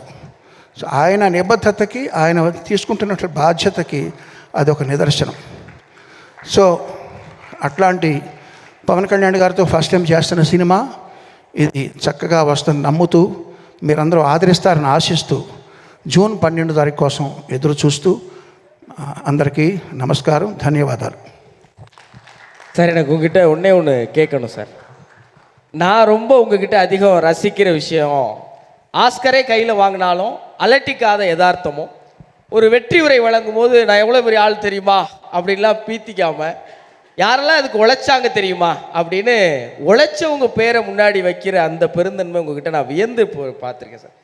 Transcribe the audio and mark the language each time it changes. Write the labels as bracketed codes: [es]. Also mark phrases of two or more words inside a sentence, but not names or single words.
[te] సో ఆయన నిబద్ధతకి, ఆయన తీసుకుంటున్న బాధ్యతకి అదొక నిదర్శనం. సో అట్లాంటి పవన్ కళ్యాణ్ గారితో [en] first time [te] చేస్తున్న సినిమా ఇది చక్కగా వస్తుంది నమ్ముతూ మీరందరూ ఆదరిస్తారని ఆశిస్తూ జూన్ 12 తారీఖు కోసం ఎదురు చూస్తూ అందరికీ నమస్కారం, ధన్యవాదాలు. [ta] சார் எனக்கு உங்ககிட்ட ஒன்று கேட்கணும் சார். நான் ரொம்ப உங்ககிட்ட அதிகம் ரசிக்கிற விஷயம், ஆஸ்கரே கையில் வாங்கினாலும் அலட்டிக்காத யதார்த்தமும், ஒரு வெற்றி உரை வழங்கும் போது நான் எவ்வளோ பெரிய ஆள் தெரியுமா அப்படின்லாம் பீத்திக்காமல், யாரெல்லாம் அதுக்கு உழைச்சாங்க தெரியுமா அப்படின்னு உழைச்சவங்க பேரை முன்னாடி வைக்கிற அந்த பெருந்தன்மை உங்ககிட்ட நான் வியந்து பார்த்துருக்கேன் சார்.